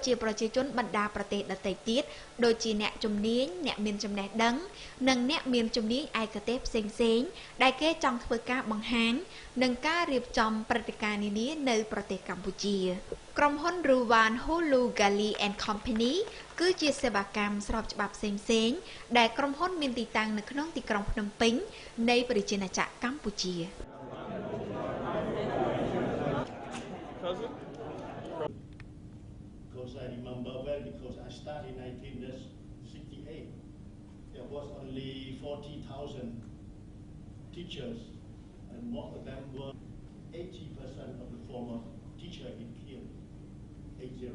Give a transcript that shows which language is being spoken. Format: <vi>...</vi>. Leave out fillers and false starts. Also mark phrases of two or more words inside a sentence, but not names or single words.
<km>ជាប្រជាជនបណ្ដាប្រទេសដទៃទៀតដូចជាអ្នកជំនាញអ្នកមានចំណេះដឹងនិងអ្នកមានជំនាញឯកទេសផ្សេងៗដែលគេចង់ធ្វើការបង្ហាញនិងការរៀបចំព្រឹត្តិការណ៍នានានៅប្រទេសកម្ពុជាក្រុមហ៊ុន Ruwan Hulu Gali and Company គឺជាសេវាកម្មស្របច្បាប់ផ្សេងៗដែលក្រុមហ៊ុនមានទីតាំងនៅក្នុងទីក្រុងភ្នំពេញនៃប្រជាណាចក្រកម្ពុជា</km> <en>I remember well because I started in 1968. There was only 40,000 teachers, and most of them were 80% of the former teacher in here, 80.</en>